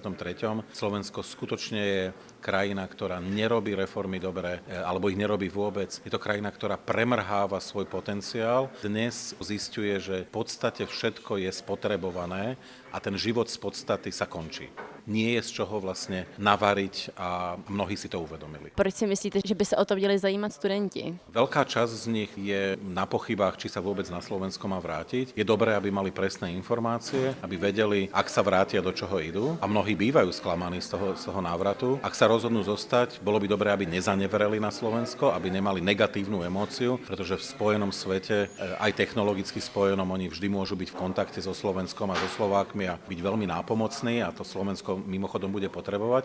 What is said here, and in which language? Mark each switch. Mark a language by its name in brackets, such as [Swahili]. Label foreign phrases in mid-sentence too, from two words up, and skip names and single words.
[Slovak] Slovensko skutočne je krajina, ktorá nerobí reformy dobre, alebo ich nerobí vôbec. Je to krajina, ktorá premrháva svoj potenciál. Dnes zisťuje, že v podstate všetko je spotrebované a ten život z podstaty sa končí. Nie je z čoho vlastne navariť a mnohí si to uvedomili. [Czech] Proč si myslíte, že by se o to měli zajímat studenti? [Slovak] Veľká časť z nich je na pochybách, či sa vôbec na Slovensko má vrátiť. Je dobré, aby mali presné informácie, aby vedeli, ak sa vrátia, do čoho idú. A mnohí bývajú sklamaní z toho návratu. Ak sa rozhodnú zostať, bolo by dobré, aby nezanevereli na Slovensko, aby nemali negatívnu emóciu, pretože v spojenom svete, aj technologicky spojenom, oni vždy môžu byť v kontakte so Slovenskom a so Slovákmi a byť veľmi nápomocní a to Slovensko mimochodom bude potrebovať.